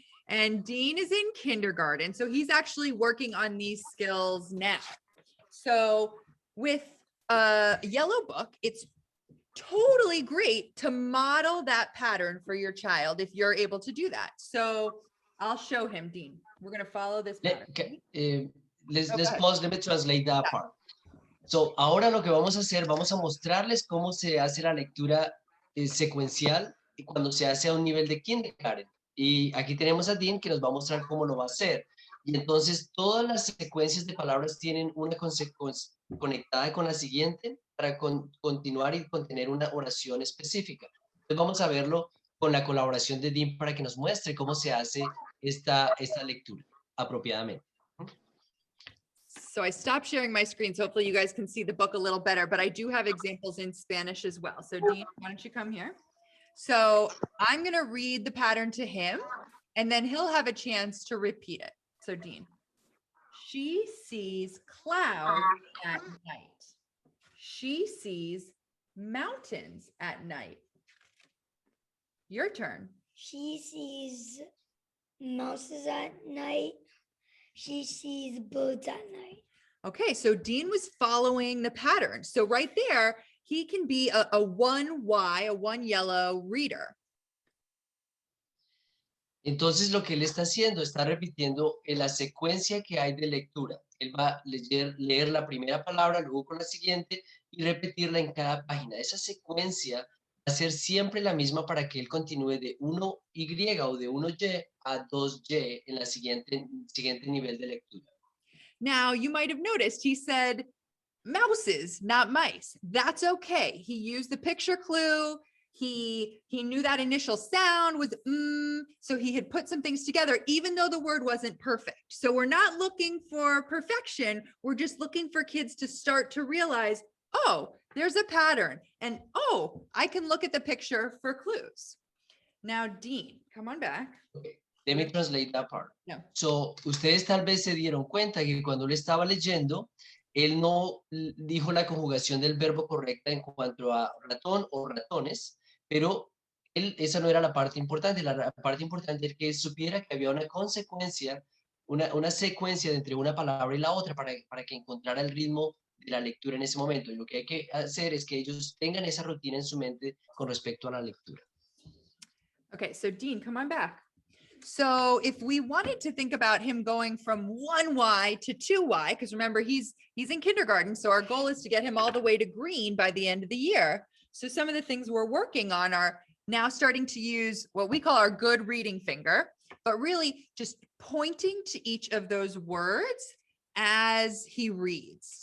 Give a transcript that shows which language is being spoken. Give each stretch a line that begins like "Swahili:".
English: And Dean is in kindergarten, so he's actually working on these skills now. So with a yellow book, it's totally great to model that pattern for your child if you're able to do that. So I'll show him, Dean. We're going to follow this pattern. Let's pause, let me translate that part.
Spanish: So, ahora lo que vamos a hacer, vamos a mostrarles cómo se hace la lectura secuencial y cuando se hace a un nivel de kindergarten. Y aquí tenemos a Dean que nos va a mostrar cómo lo va a hacer. Y entonces todas las secuencias de palabras tienen una consecuencia conectada con la siguiente para continuar y contener una oración específica. Entonces vamos a verlo con la colaboración de Dean para que nos muestre cómo se hace esta lectura apropiadamente.
English: So I stopped sharing my screen, so hopefully you guys can see the book a little better, but I do have examples in Spanish as well. So Dean, why don't you come here? So I'm going to read the pattern to him, and then he'll have a chance to repeat it. So Dean, she sees clouds at night. She sees mountains at night. Your turn. She sees mouses at night. She sees birds at night. Okay, so Dean was following the pattern. So right there, he can be a one yellow reader.
Spanish: Entonces lo que él está haciendo, está repitiendo en la secuencia que hay de lectura. Él va a leer la primera palabra, luego con la siguiente y repetirla en cada página. Esa secuencia va a ser siempre la misma para que él continúe de 1Y o de 1Y a 2Y en la siguiente nivel de lectura.
English: Now, you might have noticed he said mouses, not mice. That's okay. He used the picture clue. He knew that initial sound was so he had put some things together, even though the word wasn't perfect. So we're not looking for perfection. We're just looking for kids to start to realize, oh, there's a pattern. And oh, I can look at the picture for clues. Now, Dean, come on back. Okay. Let me translate that part. No.
Spanish: So, ustedes tal vez se dieron cuenta que cuando él estaba leyendo, él no dijo la conjugación del verbo correcta en cuanto a ratón o ratones, pero esa no era la parte importante. La parte importante es que él supiera que había una consecuencia, una secuencia entre una palabra y la otra para que encontrara el ritmo de la lectura en ese momento. Y lo que hay que hacer es que ellos tengan esa rutina en su mente con respecto a la lectura.
English: Okay, so Dean, come on back. So if we wanted to think about him going from 1Y to 2Y, because remember, he's in kindergarten, so our goal is to get him all the way to green by the end of the year. So some of the things we're working on are now starting to use what we call our good reading finger, but really just pointing to each of those words as he reads.